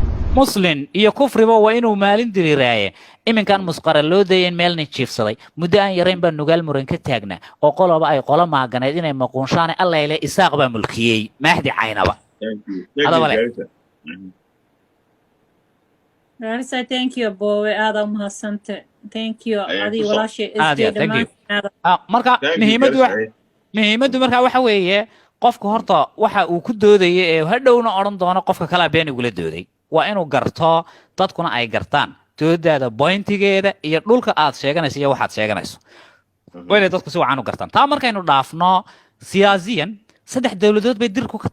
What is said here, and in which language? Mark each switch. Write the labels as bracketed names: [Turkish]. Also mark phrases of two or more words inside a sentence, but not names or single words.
[Somali] muslin iyo kufriba waa inuu maalin diriraaye iminkan musqara loo dayeen meelna jiifsaday muddo aan yarayn baa nugaal muran ka taagnaa oo qoloba ay qolo maaganeed inay maquunshaane allayle isaaq baa mulkiyey maaxdi caynaba hadaba le Larissa, [English] thank you [Somali] boowe aada u mahadsante [English] thank you [Somali] adii walaashay aad SJ iyo [English] thank you [Somali] dhammaan marka muhiimaddu markaa waxa weeye qofka horta waxa uu ku doodaya ee hadhowna odhan doono qofka kalaa been igula dooday waa inuu garto dadkuna ay gartaan doodaada bointigeeda iyo dhulka aad sheeganayso iyo waxaad sheeganayso waa inay dadku si wacan u gartaan taa markaynu dhaafno siyaasiyan 3 dowladood bay dirku ka